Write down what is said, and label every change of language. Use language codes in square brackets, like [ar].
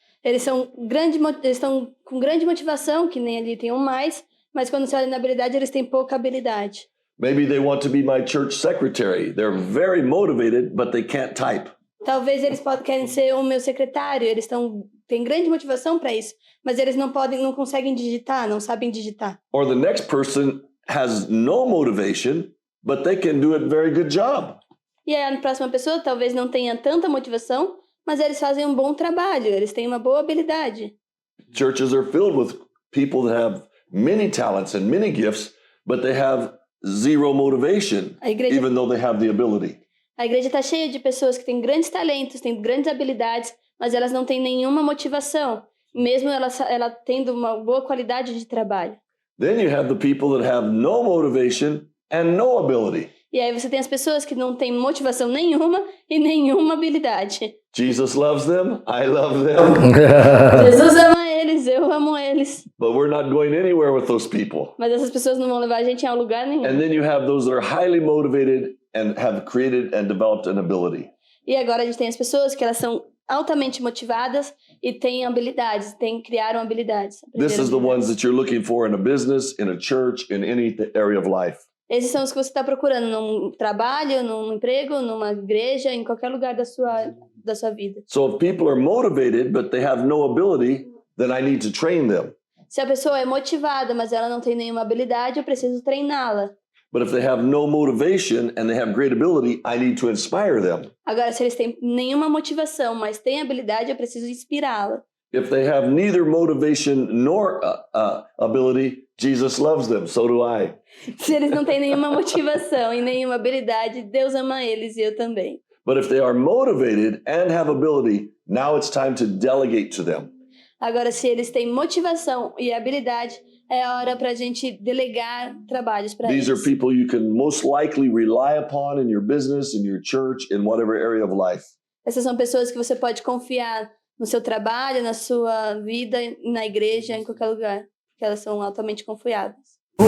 [pt] Eles estão com grande motivação, que nem ali tem um mais, mas quando você olha na habilidade, eles têm pouca habilidade. [en] Maybe they want to be my church secretary. They're very motivated, but they can't type. [pt] Talvez eles querem ser o meu secretário, eles têm grande motivação para isso, mas eles não conseguem digitar, não sabem digitar. [en] Or the next person has no motivation, but they can do a very good job. [pt] E aí a próxima pessoa talvez não tenha tanta motivação, mas eles fazem um bom trabalho, eles têm uma boa habilidade. [en] Churches are filled with people that have many talents and many gifts, but they have zero motivation, even though they have the ability. [pt] A igreja está cheia de pessoas que têm grandes talentos, têm grandes habilidades, mas elas não têm nenhuma motivação, mesmo ela tendo uma boa qualidade de trabalho. [en] Then you have the people that have no motivation and no ability. [pt] E aí você tem as pessoas que não têm motivação nenhuma e nenhuma habilidade. [en] Jesus loves them, I love them. [pt] Jesus ama eles, eu amo eles. [en] But we're not going anywhere with those people. [pt] Mas essas pessoas não vão levar a gente a lugar nenhum. [en] And then you have those that are highly motivated and have created and developed an ability. [pt] E agora a gente tem as pessoas que elas são altamente motivadas e têm habilidades, criaram habilidades. [en] This is the ones that you're looking for in a business, in a church, in any area of life. [pt] Esses são os que você está procurando num trabalho, num emprego, numa igreja, em qualquer lugar da sua vida. [en] So if people are motivated but they have no ability, then I need to train them. [pt] Se a pessoa é motivada, mas ela não tem nenhuma habilidade, eu preciso treiná-la. [en] But if they have no motivation and they have great ability, I need to inspire them. [pt] Agora, se eles têm nenhuma motivação, mas têm habilidade, eu preciso inspirá-la. [en] If they have neither motivation nor ability, Jesus loves them, so do I. [pt] Se eles não têm nenhuma motivação e nenhuma habilidade, Deus ama eles e eu também. [en] But if they are motivated and have ability, now it's time to delegate to them. [pt] Agora, se eles têm motivação e habilidade, é hora para a gente delegar trabalhos para eles. [en] These are people you can most likely rely upon in your business, in your church, in whatever area of life. [pt] Essas são pessoas que você pode confiar no seu trabalho, na sua vida, na igreja, em qualquer lugar, porque elas são altamente confiáveis.